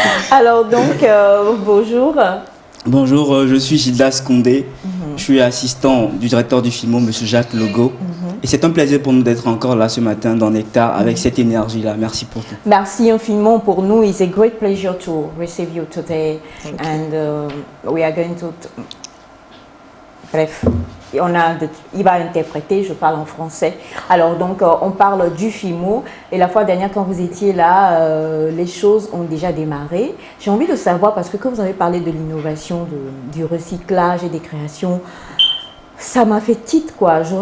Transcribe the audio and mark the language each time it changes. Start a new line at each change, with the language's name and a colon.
French: Alors donc, bonjour. Bonjour, je suis Gildas Condé. Je suis assistant du directeur du FIMO, M. Jacques Logo. Et c'est un plaisir pour nous d'être encore là ce matin dans Nectar avec cette énergie-là. Merci pour tout. Merci infiniment pour nous.
English: It's a great pleasure to receive you today. And we are going to...
French: Bref, il va interpréter, je parle en français. Alors donc, on parle du FIMO. Et la fois dernière, quand vous étiez là, les choses ont déjà démarré. J'ai envie de savoir, parce que quand vous avez parlé de l'innovation, du recyclage et des créations, ça m'a fait titre, quoi.